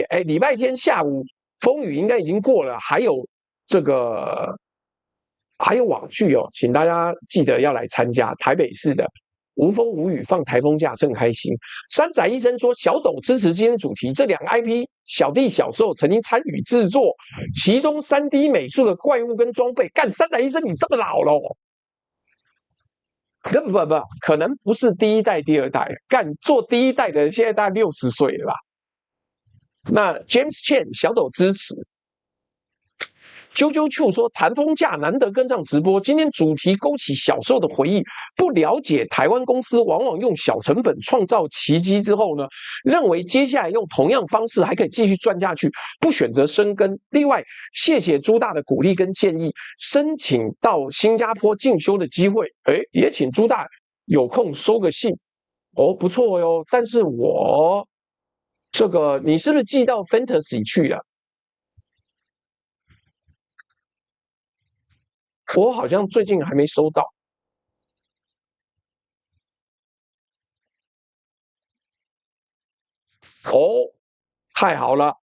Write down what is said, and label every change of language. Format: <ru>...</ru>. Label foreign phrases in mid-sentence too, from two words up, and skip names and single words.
<zh>禮拜天下午風雨應該已經過了，還有網劇請大家記得要來參加台北市的無風無雨放台風假，正開心。山仔醫生說，小斗支持今天主題，這兩個 IP 小弟小時候曾經參與制作，其中 3D 美術的怪物跟裝備，幹山仔醫生你這麼老了不，可能不是第一代第二代，幹做第一代的人現在大概60歲了吧。那 James Chen 小斗支持。啾啾啾說，談風假難得跟上直播，今天主題勾起小時候的回憶。不了解台灣公司往往用小成本創造奇蹟之後呢，認為接下來用同樣方式還可以繼續賺下去，不選擇深耕。另外，謝謝豬大的鼓勵跟建議，申請到新加坡進修的機會，也請豬大有空收個信不錯喲。但是我你是不是寄到 Fantasy 去了？我好像最近還沒收到。太好了。</zh>